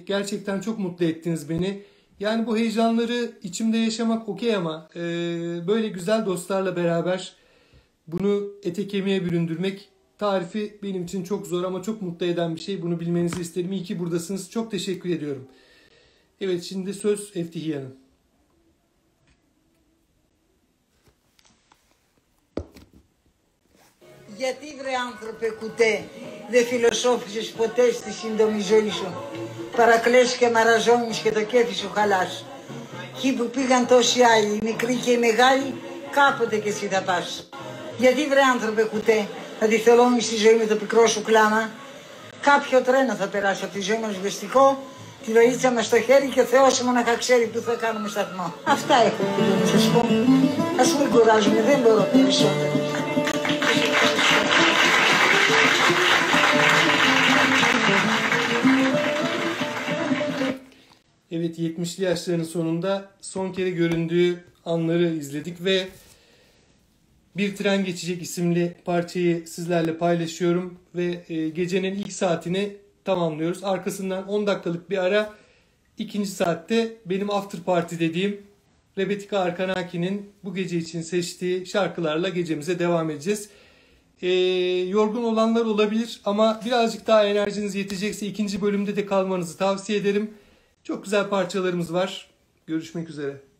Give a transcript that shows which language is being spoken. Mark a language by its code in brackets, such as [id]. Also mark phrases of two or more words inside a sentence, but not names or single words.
[tr] Gerçekten çok mutlu ettiniz beni. Yani bu heyecanları içimde yaşamak okey ama böyle güzel dostlarla beraber bunu ete kemiğe büründürmek, tarifi benim için çok zor ama çok mutlu eden bir şey. Bunu bilmenizi isterim. İyi ki buradasınız. Çok teşekkür ediyorum. Evet, şimdi söz Eftihia'nın. [el] Γιατί βρε άνθρωπε κουτέ δεν φιλοσόφησες ποτέ στη σύντομη ζωή σου? Παρακλαις και μαραζώνεις και το κέφι σου χαλάς. Εκεί που πήγαν τόσοι άλλοι, οι μικροί και οι μεγάλοι, κάποτε και εσύ θα πας. Γιατί βρε άνθρωπε κουτέ να τη θολώνεις τη ζωή με το πικρό σου κλάμα? Κάποιο τρένο θα περάσει από τη ζωή μας βεστικό, τη βαλίτσα μας στο χέρι και ο Θεός μοναχα ξέρει που θα κάνουμε σταθμό. Αυτά έχω να σας πω. Ας ας μην κουράζουμε, δεν μπορώ περισσότερο. [tr] Evet, 70'li yaşlarının sonunda son kere göründüğü anları izledik ve Bir Tren Geçecek isimli parçayı sizlerle paylaşıyorum ve gecenin ilk saatini tamamlıyoruz. Arkasından 10 dakikalık bir ara, ikinci saatte benim [en] after party [tr] dediğim Rebetika Arkanaki'nin bu gece için seçtiği şarkılarla gecemize devam edeceğiz. Yorgun olanlar olabilir ama birazcık daha enerjiniz yetecekse ikinci bölümde de kalmanızı tavsiye ederim. Çok güzel parçalarımız var. Görüşmek üzere.